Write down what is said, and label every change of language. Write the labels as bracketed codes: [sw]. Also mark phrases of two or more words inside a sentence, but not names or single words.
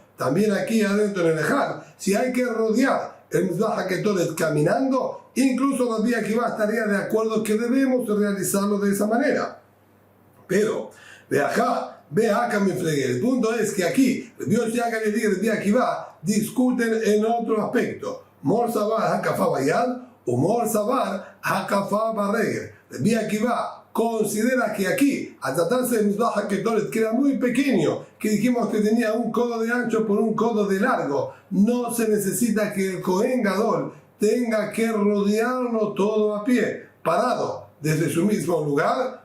[es] También aquí adentro en el Ejal, si hay que rodear el [he] מזבח הקטורת [es] caminando, incluso Rabbi Akiva estaría de acuerdo que debemos realizarlo de esa manera. Pero, ve acá mi fregué. El punto es que aquí, Rabbi Yossi Galili y Rabbi Akiva discuten en otro aspecto. [he] מר סבר הקפה ביד o מר סבר הקפה ברגל. [es] Rabbi Akiva considera que aquí, al tratarse de [he] מזבח הקטורת, [es] que era muy pequeño, que dijimos que tenía un codo de ancho por un codo de largo, no se necesita que el [he] כהן גדול [es] tenga que rodearlo todo a pie, parado desde su mismo lugar.